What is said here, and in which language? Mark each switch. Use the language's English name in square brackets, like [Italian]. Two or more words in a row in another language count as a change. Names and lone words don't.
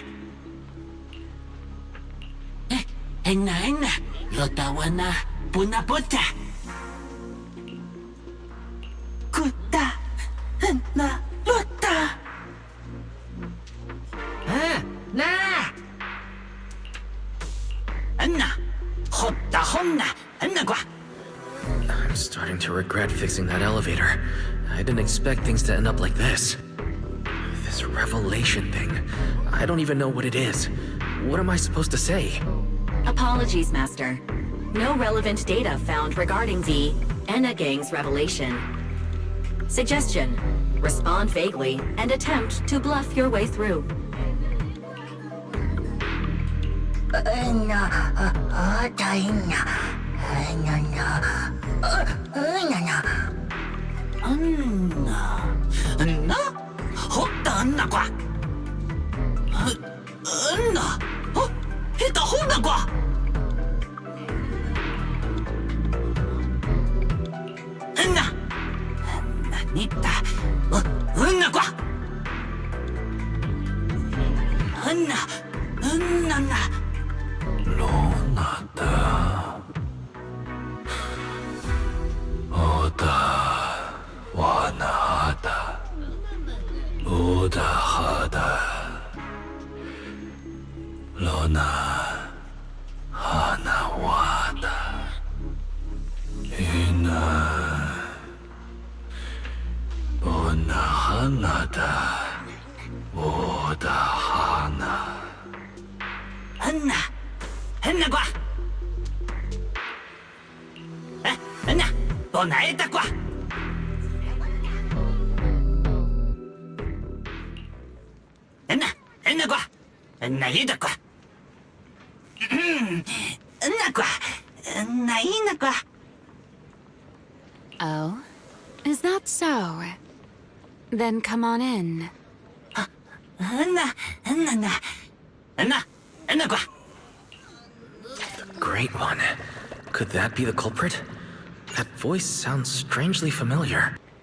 [English] Enna Lota Wana Puna Puta. Kuta Enna Lota. Na. Enna Hotta Honna Enna gua. I'm starting to regret fixing that elevator. I didn't expect things to end up like this. This revelation thing. I don't even know what it is. What am I supposed to say? Apologies, Master. No relevant data found regarding the Enna Gang's revelation. Suggestion: respond vaguely and attempt to bluff your way through. Anna Hotta Anna gua. Anna Hita Honna gua. Anna Nita Anna gua. Anna Lonata Oda Wanada Oda Hada Lona Hana Wada Ina Ona Hanada Oda Hana. Anna gua. Anna Bonaeta gua. Anna gua. Anna ida gua. Anna gua. Anna ina gua. Oh? Is that so? Then come on in. Anna gua. The Great One. Could that be the culprit? That voice sounds strangely familiar.